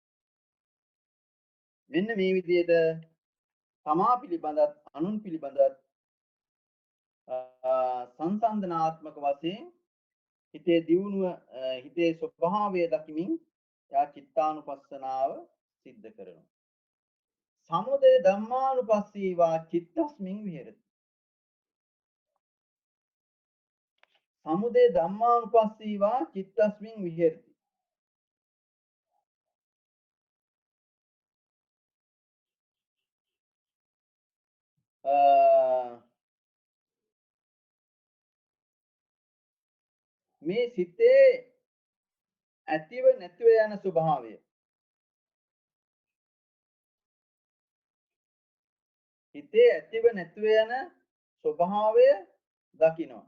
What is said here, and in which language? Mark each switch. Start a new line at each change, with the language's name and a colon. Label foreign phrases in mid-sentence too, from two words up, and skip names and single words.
Sinhala: මෙන්න මේ විදිහට තමා පිළිබඳත් අනුන් පිළිබඳත් සංසන්දනාත්මක වශයෙන් හිතේ දියුණුව හිතේ ස්වභාවය දකිමින් යා චිත්තානුපස්සනාව සිද්ධ කරනවා.
Pali: සමුදය ධම්මානුපස්සීවා චිත්තස්මින් විහෙරති. සමුදය ධම්මානුපස්සීවා චිත්තස්මින් විහෙරති.
Sinhala: මේ සිතේ ඇතිව නැතිව යන ස්වභාවය හිතේ ඇතිව නැතිව යන ස්වභාවය දකිනවා.